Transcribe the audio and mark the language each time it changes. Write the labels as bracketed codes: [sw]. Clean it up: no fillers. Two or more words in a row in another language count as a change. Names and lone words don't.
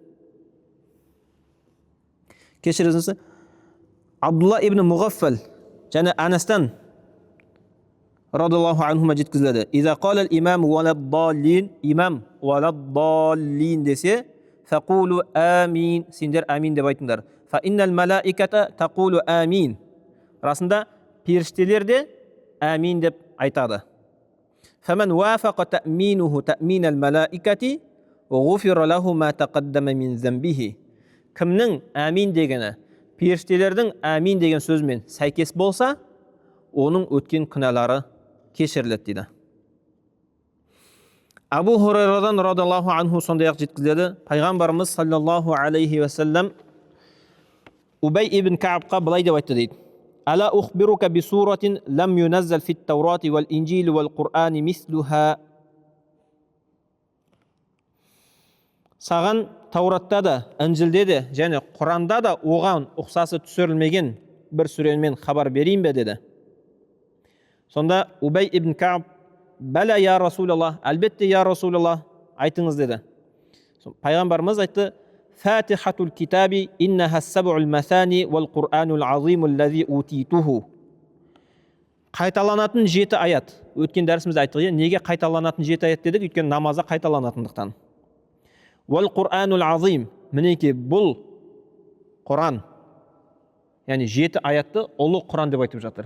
[kk] Кешіріңіз, Абдулла ибн Муғаффал және Анастан [ar] رضي الله عنهما [kk] жеткізіледі. [ar] إذا قال الإمام ولا الضالين، الإمام ولا الضالين десе, فقولوا آمين, [kk] сендер амин деп айтыңдар. [ar] فإن الملائكة تقول آمين. [kk] Расында періштелер де амин деп айтады. [ar] فمن وافق تأمينه تأمين الملائكة غفر له ما تقدم من ذنبه. [kk] Кімнің амин дегені періштелердің амин деген сөзмен сәйкес болса, оның өткен күнәлары кешіріледі дейді. Абу Хурайрадан [ar] رضي الله عنه [kk] сондай-ақ жеткізіледі. Пайғамбарымыз [ar] صلى الله عليه وسلم [kk] Убай ибн Каабқа былай деп айтты дейді. [ar] ألا أخبرك بسورة لم ينزل في التوراة والإنجيل والقرآن مثلها. [kk] Саған Тауратта да, Інжілде де және Құранда да оған ұқсасы түсірілмеген бір сүремен хабар берейін бе деді. Сонда Убай ибн Кааб, [ar] بلى يا رسول الله, [kk] әлбетте [ar] يا رسول الله, [kk] айтыңыз деді. Пайғамбарымыз айтты, [ar] فاتحة الكتاب إنها السبع المثاني والقرآن العظيم الذي أوتيته. [kk] Қайталанатын 7 аят. Өткен дәрісімізде айттық, неге қайталанатын 7 аят дедік? Өйткені намазда қайталанатындықтан. [ar] والقرآن العظيم, [kk] мінеке бұл Құран, яғни 7 аятты ұлы Құран деп айтып жатыр.